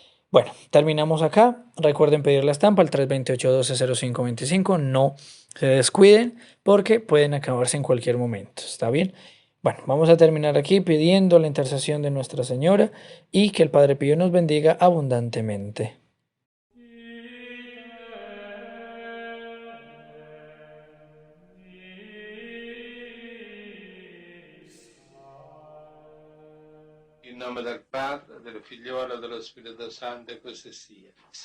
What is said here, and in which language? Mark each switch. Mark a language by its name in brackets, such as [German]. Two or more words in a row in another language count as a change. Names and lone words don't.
[Spanish] Bueno, terminamos acá. Recuerden pedir la estampa al 328-12-0525. No se descuiden porque pueden acabarse en cualquier momento. ¿Está bien? Bueno, vamos a terminar aquí pidiendo la intercesión de Nuestra Señora y que el Padre Pío nos bendiga abundantemente. [Italian] In nome del Padre, del Figliolo e dello Spirito Santo, e così sia.